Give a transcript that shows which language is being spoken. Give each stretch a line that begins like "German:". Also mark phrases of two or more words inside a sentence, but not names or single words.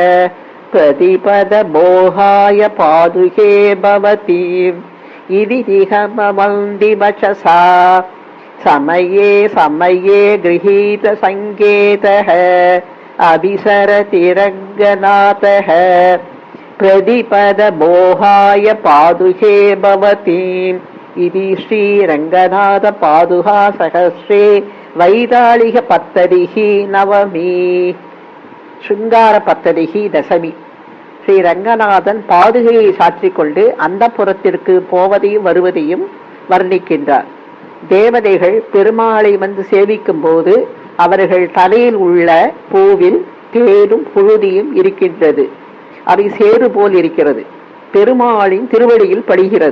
Sanskrit: प्रतिपदमोहाय पादुके भवतीम् इति निगमवन्ति वचसा समये समये गृहीत सङ्केतः अभिसरति रङ्गनाथः प्रतिपदमोहाय पादुके भवतीम् इति श्रीरङ्गनाथपादुका सहस्रे वैतालिकपत्तदिः नवमी शृङ्गारपत्तदिः दशमी
Tamil: ஸ்ரீரங்கநாதன் பாதுகையை சாற்றிக்கொண்டு அந்த புறத்திற்கு போவதையும் வருவதையும் வர்ணிக்கின்றார். தேவதைகள் பெருமாளை வந்து சேவிக்கும் போது அவர்கள் தலையில் உள்ள பூவில் தேனும் புழுதியும் இருக்கின்றது. அவை சேறு போல் இருக்கிறது. பெருமாளின் திருவடியில் படுகிறது.